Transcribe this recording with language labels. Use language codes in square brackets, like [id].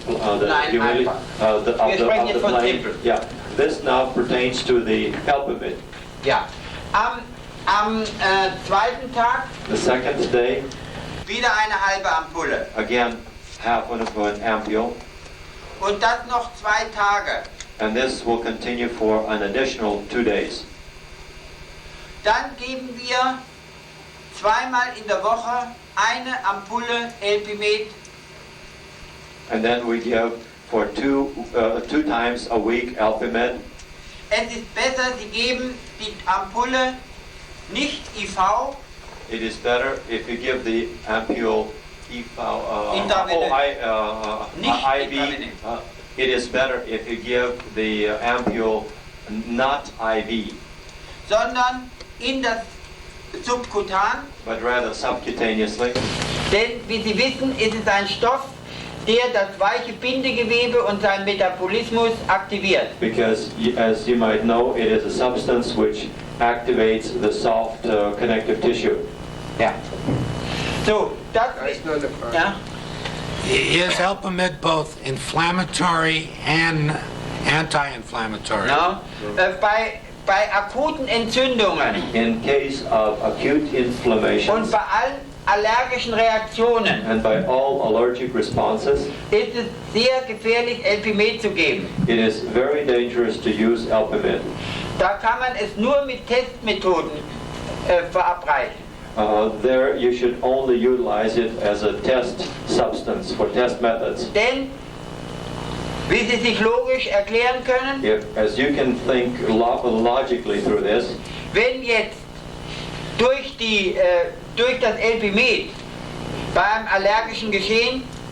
[de] Nein, [en] humidity, [de] einfach. Wir sprechen jetzt von [en] plain. Simple. Yeah, this now pertains to the albumin. [de] Ja. Am zweiten Tag [en] The second day, [de] wieder eine halbe Ampulle. [en] again, half of an ampule. [de] Und das noch 2 Tage. [en] And this will continue for an additional 2 days. [de] Dann geben wir zweimal in der Woche eine Ampulle Elpimet. [en] And then we give for two times a week albumin. [de] Es ist besser, Sie geben die Ampulle nicht IV, [en] It is better if you give the ampule [de] Intravenös. Nicht [en] IV. [de] intravenös. [en] It is better if you give the ampule not IV, [de] sondern in das Subkutan. [en] but rather subcutaneously. [de] Denn, wie Sie wissen, ist es ein Stoff, der das weiche Bindegewebe und seinen Metabolismus aktiviert. [en] Because, as you might know, it is a substance which activates the soft connective tissue. [de] Ja. So, das ist nur eine Frage. Ja. [en] Is Elpimet both inflammatory and anti-inflammatory? No. [de] Bei akuten Entzündungen [en] In case of acute inflammation [de] und bei allen allergischen Reaktionen [en] and by all allergic responses, [de] ist es sehr gefährlich, Elpimet zu geben. [en] it is very dangerous to use albumin. [de] Da kann man es nur mit Testmethoden verabreichen. [en] There you should only utilize it as a test substance for test methods. [de] Denn, wie Sie sich logisch erklären können, [en] As you can think logically through this, [de] wenn jetzt durch das Elpimet beim allergischen Geschehen